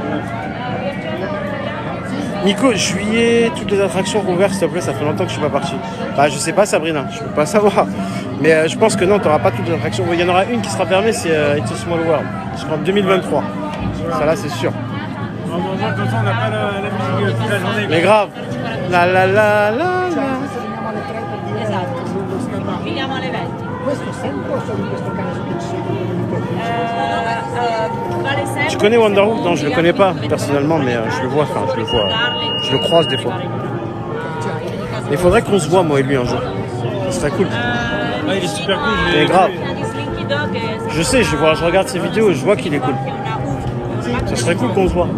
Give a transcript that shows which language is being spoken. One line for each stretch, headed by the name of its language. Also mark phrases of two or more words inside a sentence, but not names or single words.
French: Nico, juillet, toutes les attractions ouvertes, s'il te plaît, ça fait longtemps que je suis pas parti. Bah, je sais pas, Sabrina, je peux pas savoir. Mais je pense que non, tu n'auras pas toutes les attractions. Il y en aura une qui sera fermée, c'est It's a Small World. Je crois en 2023. Ça là, c'est sûr. Normalement, comme ça, on n'a pas la musique toute la journée. Mais grave. La la la la la.
Italian: Esatto, finiamo alle 20. Questo sempre o solo in questo caso che ci Vale sempre.
French: Tu connais Wonderwood? Non, je le connais pas personnellement, mais je le vois, je le croise des fois. Il faudrait qu'on se voit, moi et lui, un jour. Ce serait cool. Ah, il est super cool. Mais grave.
Italian: Slinky Dog è
French: Je sais, je regarde ses vidéos et je vois qu'il est cool. Ce serait cool qu'on se voit.